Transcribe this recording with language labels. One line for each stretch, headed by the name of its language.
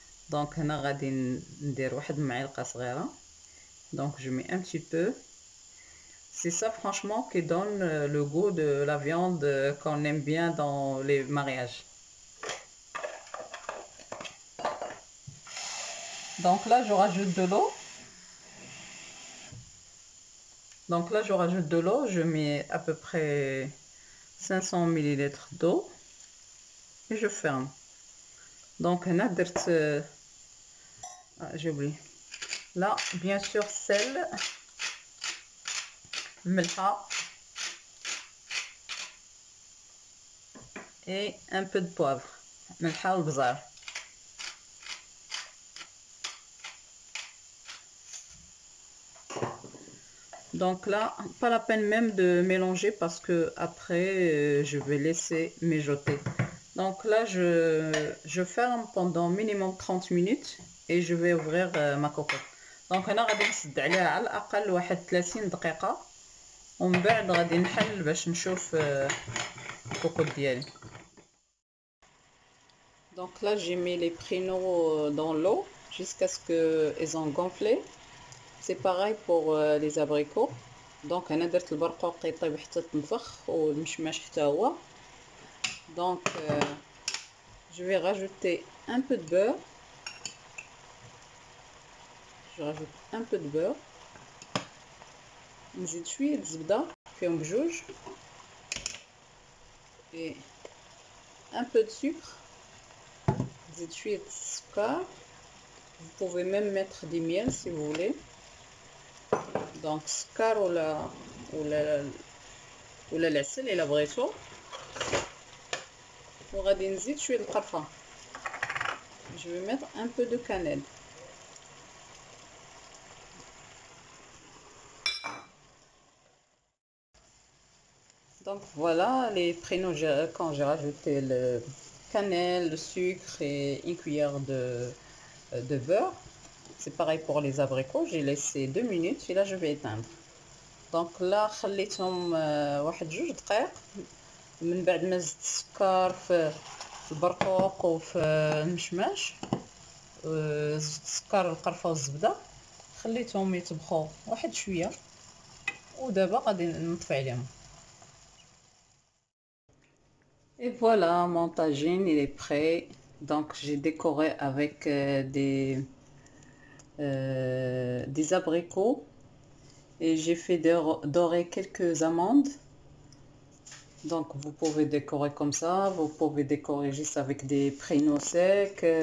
Arabic: دونك هنا غادي ندير واحد المعلقة صغيرة.
French: Donc je mets un petit peu. C'est ça franchement qui donne le goût de la viande qu'on aime bien dans les mariages. Donc là je rajoute de l'eau. Donc là, je rajoute de l'eau. Je mets à peu près 500 ml d'eau et je ferme. Donc, j'ai oublié. Là, bien sûr, sel, melha et un peu de poivre. Melha ou bzar. Donc là, pas la peine même de mélanger parce que après, je vais laisser mijoter. Donc là, je ferme pendant minimum 30 minutes et je vais ouvrir ma cocotte.
Arabic: Donc انا غادي نسد عليها على الاقل واحد 30 دقيقة ومن بعد غادي نحل باش نشوف الكوكوط ديالي.
French: Donc là, j'ai mis les pruneaux dans l'eau jusqu'à ce qu'ils ont gonflé. C'est pareil pour les abricots. Donc انا درت البرقوق يطيب حتى تنفخ والمشماش حتى هو. Donc je vais rajouter un peu de beurre. Je rajoute un peu de beurre.
Arabic: نزيد شوية زبدة فيهم بجوج.
French: Et un peu de sucre.
Arabic: نزيد شوية السكر.
French: Vous pouvez même mettre du miel si vous voulez.
Arabic: Donc سكر ولا العسل إلا بغيتو. وغادي نزيد شوية القرفة.
French: Je vais mettre un peu de cannelle. Donc voilà les prénoms quand j'ai rajouté le cannelle, le sucre et une cuillère de beurre. C'est pareil pour les abricots. J'ai laissé 2 minutes et là je vais éteindre. Donc là
Arabic: خليتهم واحد 2 دقائق من بعد ما زدت السكر في البرقوق وفي المشماش. زدت السكر والقرفة والزبدة خليتهم يطبخوا واحد شوية ودابا غادي نطفي عليهم.
French: Et voilà, mon tagine, il est prêt. Donc, j'ai décoré avec des abricots et j'ai fait dorer quelques amandes. Donc, vous pouvez décorer comme ça. Vous pouvez décorer juste avec des pruneaux secs.